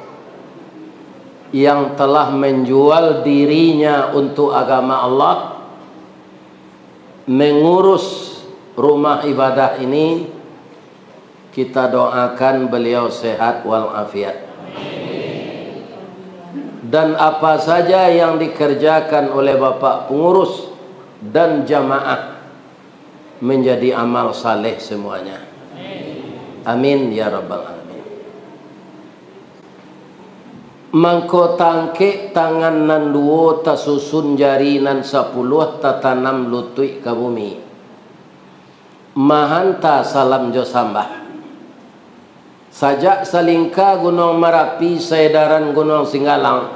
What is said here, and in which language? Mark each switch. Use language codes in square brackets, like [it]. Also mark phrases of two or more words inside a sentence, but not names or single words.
[id] yang telah menjual dirinya untuk agama Allah, mengurus rumah ibadah ini, kita doakan beliau sehat walafiat. Dan apa saja yang dikerjakan oleh Bapak pengurus dan jamaah menjadi amal saleh semuanya. [ar] آمين يا رب العالمين. [min] Mangko tangke tangan nan duo tasusun jari nan 10 tatanam lutui ka bumi. Mahanta salam jo sambah. Sajak salingka Gunung Marapi saedaran Gunung Singgalang.